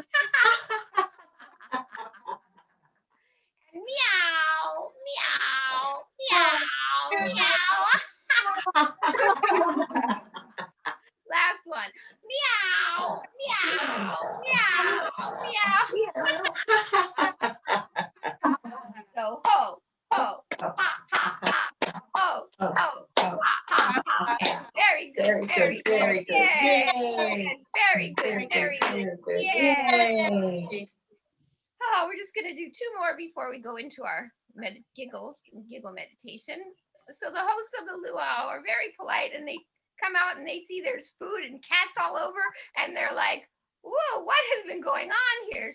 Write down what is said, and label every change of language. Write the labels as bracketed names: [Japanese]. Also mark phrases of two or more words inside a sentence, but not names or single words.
[English] Meow, meow, meow, meow. Last one. Meow, meow, meow, meow. So ho, ho, ha, ha, ha, ho, ho, ha, ha, ha. And very good, very good. Very good. Yay. Very good, very good. Yay. Oh, we're just going to do 2 more before we go into our giggle meditation. So the hosts of the luau are very polite, and they come out and they see there's food and cats all over, and they're like, whoa, what has been going on here?